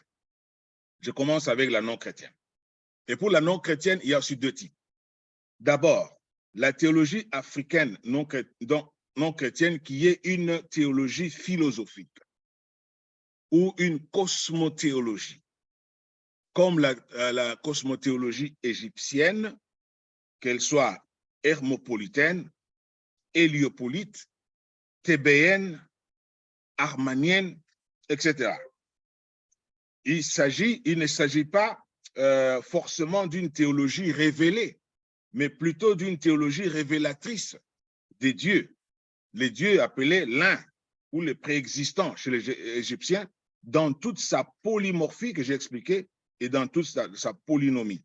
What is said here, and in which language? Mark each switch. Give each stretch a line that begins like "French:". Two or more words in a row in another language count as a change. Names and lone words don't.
French: Je commence avec la non chrétienne. Et pour la non chrétienne, il y a aussi deux types. D'abord, la théologie africaine non chrétienne qui est une théologie philosophique ou une cosmothéologie, comme la cosmothéologie égyptienne, qu'elle soit hermopolitaine, héliopolite, thébéenne, armanienne, etc. Il ne s'agit pas forcément d'une théologie révélée, mais plutôt d'une théologie révélatrice des dieux. Les dieux appelés l'un ou les préexistants chez les Égyptiens dans toute sa polymorphie que j'ai expliqué et dans toute sa polynomie.